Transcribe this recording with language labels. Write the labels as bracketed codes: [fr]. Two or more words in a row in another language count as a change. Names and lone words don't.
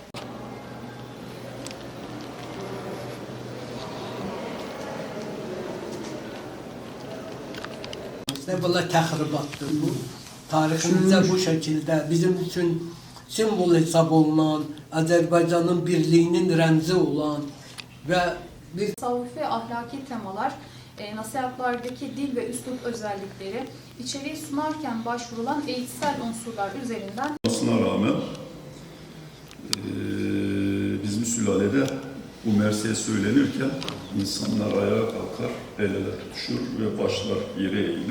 [az] Belə təxribatdır bu. Tariximizdə bu şəkildə bizim üçün simvol hesab olunan, Azərbaycanın birliyinin rəmzi olan və bir [tr] tasavvufi ve ahlaki temalar, nasihatlardaki dil ve üslup özellikleri, içeriği sunarken başvurulan eğitsel unsurlar üzerinden olmasına rağmen bizim sülalede bu mersiye söylenirken insanlar ayağa kalkar, el ele tutuşur ve başlar yere eğilir.